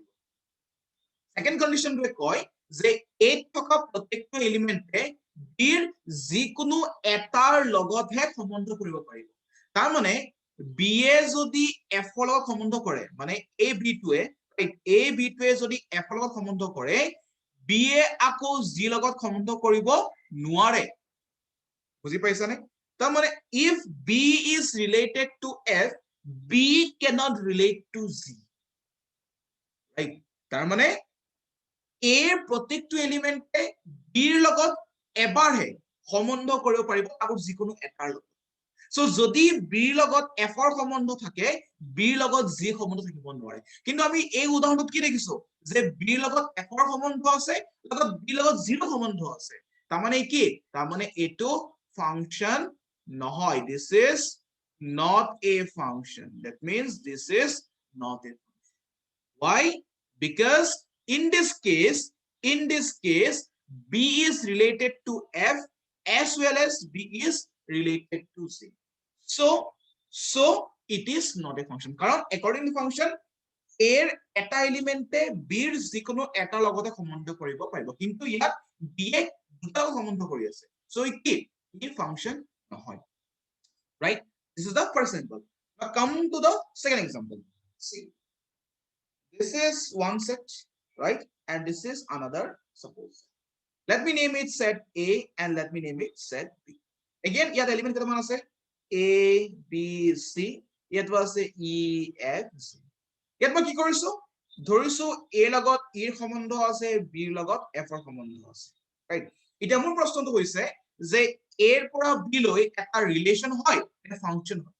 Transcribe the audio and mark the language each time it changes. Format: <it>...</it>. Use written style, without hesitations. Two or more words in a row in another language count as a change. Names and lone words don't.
<as>সেকেন্ড কন্ডিশনটোৱে কয় যে A থকা প্ৰত্যেকটো এলিমেন্টে B ৰ যিকোনো এটাৰ লগতহে সম্বন্ধ কৰিব পাৰিব। তাৰ মানে B এ যদি F ৰ লগত সম্বন্ধ কৰে, মানে A B টোৱে যদি F ৰ লগত সম্বন্ধ কৰে, B এ আকৌ G লগত সম্বন্ধ কৰিব নোৱাৰে। বুজি পাইছানে? তাৰ মানে</as> <en>if B is related to F, B cannot relate to Z, right?</en> <as>তাৰ মানে A প্ৰত্যেকটো এলিমেন্টে B ৰ লগত এবাৰহে সম্বন্ধ কৰিব পাৰিব আকৌ যিকোনো এটাৰ লগত। সো যদি B ৰ লগত F ৰ সম্বন্ধ থাকে, B ৰ লগত G সম্বন্ধ থাকিব নোৱাৰে। কিন্তু আমি এই উদাহৰণত কি দেখিছো যে B ৰ লগত F ৰ সম্বন্ধ আছে, লগত B ৰ লগত G ৰ সম্বন্ধ আছে। তাৰ মানে কি? তাৰ মানে এটো ফাংশন নহয়।</as> <en>This is not a function. That means this is not a function. Why? Because in this case, B is related to F as well as B is related to C. So it is not a function.</en> <as>Karon</as> <en>according to function,</en> <as>A এটা এলিমেণ্টে B ৰ যিকোনো এটা লগতে সম্বন্ধ কৰিব পাৰিব, কিন্তু ইয়াত B এ দুটা সম্বন্ধ কৰি আছে।</as> <en>So it function নহয়, right? This is the first example. Now come to the second example. See, this is one set, right? And this is another, suppose. Let me name it set A and let me name it set B. Again,</en> <as>ইয়াত element কেইটামান আছে? A, B, C. ইয়াত আছে E, F, G. ইয়াত মই কি কৰিছো? ধৰিছো A লগত E ৰ সম্বন্ধ আছে, B ৰ লগত F ৰ সম্বন্ধ আছে, right? এতিয়া মোৰ প্ৰশ্নটো হৈছে যে A ৰ পৰা B লৈ এটা ৰিলেশন হয় নে ফাংশন হয়?</as>